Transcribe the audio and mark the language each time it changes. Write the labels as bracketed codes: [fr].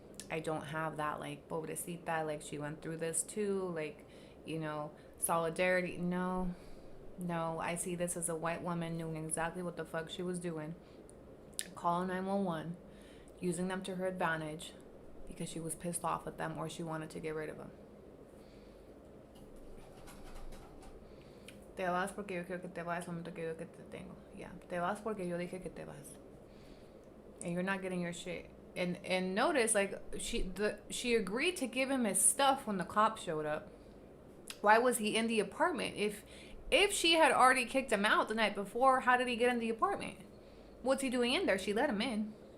[en] I don't have that like, pobrecita, like she went through this too, like, you know, solidarity. No, I see this as a white woman knowing exactly what the fuck she was doing, calling 911, using them to her advantage because she was pissed off at them or she wanted to get rid of them. [es] Te vas porque yo quiero que te vayas al momento que yo que te tengo. Yeah, te vas porque yo dije que te vas. [en] And you're not getting your shit. And notice, like, she agreed to give him his stuff when the cops showed up. Why was he in the apartment? If she had already kicked him out the night before, how did he get in the apartment? What's he doing in there? She let him in.